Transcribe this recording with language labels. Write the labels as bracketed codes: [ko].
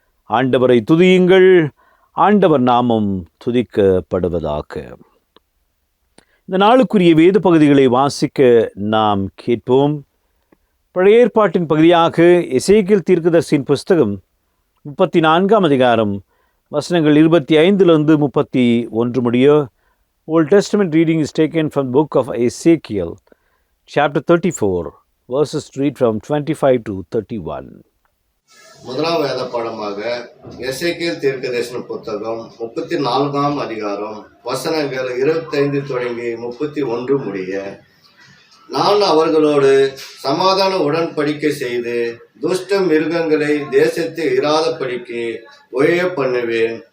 [ta] ஆண்டவரை துதியுங்கள், ஆண்டவர் நாமம் துதிக்கப்படுவதாக. இந்த நாளுக்குரிய வேத பகுதிகளை வாசிக்க நாம் கேட்போம். பழைய ஏற்பாட்டின் பகுதியாக எசேக்கியேல் தீர்க்கதரிசியின் புஸ்தகம் 34ஆம் அதிகாரம் வசனங்கள் 25 31 முடிய. [en] Old Testament reading is taken from the book of Ezekiel, chapter 34, verses read from 25 to 31. [ta] முதலாம் வேத பாடமாக எசேக்கியேல் தீர்க்கதரிசன புத்தகம் 34ஆம் அதிகாரம் வசனங்கள் 25 தொடங்கி 31 முடிய. நான் அவர்களோடு சமாதான உடன்படிக்கை செய்து துஷ்ட மிருகங்களை தேசத்தில் இராதபடிக்கு ஒழிய பண்ணுவேன்.